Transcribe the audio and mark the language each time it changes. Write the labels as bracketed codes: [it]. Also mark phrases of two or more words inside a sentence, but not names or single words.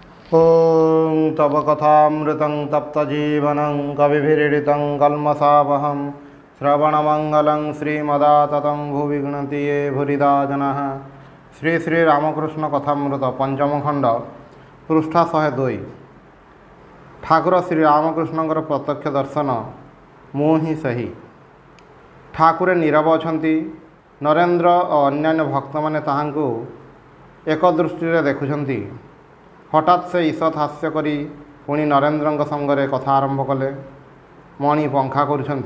[sa] ॐ तव कथामृतं तप्तजीवनं कविभिरीडितं कल्मषापहं श्रवणमंगलं श्रीमदाततं भुवि गृह्णन्ति ये भूरिदा जनाः। [or] ଶ୍ରୀ ଶ୍ରୀ ରାମକୃଷ୍ଣ କଥାମୃତ ପଞ୍ଚମ ଖଣ୍ଡ ପୃଷ୍ଠା 102। ଠାକୁର ଶ୍ରୀ ରାମକୃଷ୍ଣଙ୍କର ପ୍ରତ୍ୟକ୍ଷ ଦର୍ଶନ ମୁଁ ହିଁ ସେହି। ଠାକୁରେ ନୀରବ ଅଛନ୍ତି। ନରେନ୍ଦ୍ର ଓ ଅନ୍ୟାନ୍ୟ ଭକ୍ତମାନେ ତାହାଙ୍କୁ ଏକ ଦୃଷ୍ଟିରେ ଦେଖୁଛନ୍ତି। ହଠାତ୍ ସେ ଈଷତ୍ ହାସ୍ୟ କରି ପୁଣି ନରେନ୍ଦ୍ରଙ୍କ ସଙ୍ଗରେ କଥା ଆରମ୍ଭ କଲେ। ମଣି ପଙ୍ଖା କରୁଛନ୍ତି।